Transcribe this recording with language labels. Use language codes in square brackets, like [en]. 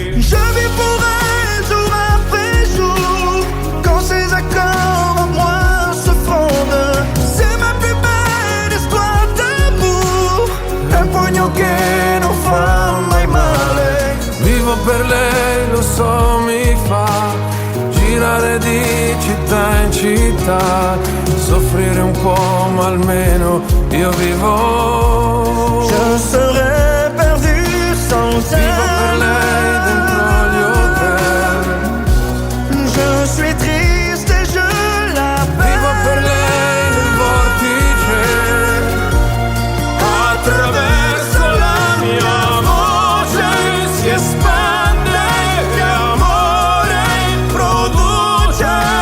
[fr] Je vis pour elle jour après jour. Quand ses accords en moi se fondent, c'est ma plus belle histoire d'amour. [it] Un pugno che non fa mai male. Vivo per lei, lo so, mi fa girare di città in città, soffrire un po' ma almeno io vivo. [fr] Je serais perdu sans elle. [it] Vivo per lei dentro gli hotel. [fr] Je suis triste et je l'appelle. [it] Vivo per lei nel vortice. Attraverso la mia voce si espande e amore produce.